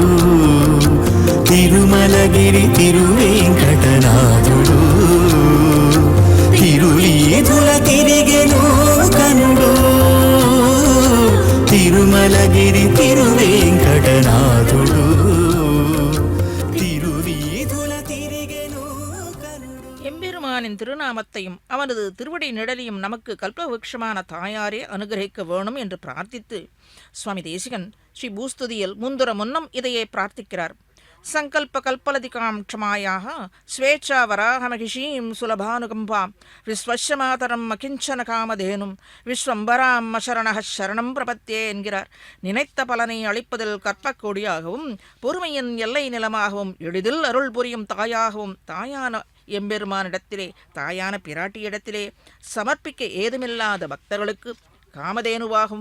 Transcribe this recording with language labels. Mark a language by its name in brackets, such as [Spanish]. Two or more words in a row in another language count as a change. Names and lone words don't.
[Telugu] తిరుమలగిరి తిరువేంకటనాథుడు తిరువీధుల తిరిగెను కనుడు తిరుమలగిరి తిరువేంకటనాథుడు తిరువీధుల తిరిగెను కనుడు [Tamil] எம்பெருமானின் திருநாமத்தையும் அவனது திருவடி நிழலையும் நமக்கு கல்பவృక్షமான தாயாரே அனுகிரகிக்க வேணும் என்று பிரார்த்தித்து சுவாமி தேசிகன் ஸ்ரீ பூஸ்துதியில் முன்னம் இதையே பிரார்த்திக்கிறார். [Sanskrit] सङ्कल्पकल्पलतिकां क्षमायाः स्वेच्छावराहमहिषीं सुलभानुकम्पां विश्वस्य मातरम् अकिञ्चन कामधेनुம் विश्वम्भरां अशरणः शरणं प्रपद्ये என்கிறார். [Tamil] நினைத்த பலனை அளிப்பதில் கற்பக்கூடியாகவும் பொறுமையின் எல்லை நிலமாகவும் எளிதில் அருள் புரியும் தாயாகவும் தாயான எம்பெருமானிடத்திலே தாயான பிராட்டியிடத்திலே சமர்ப்பிக்க ஏதுமில்லாத பக்தர்களுக்கு காமதேனுவாகும்.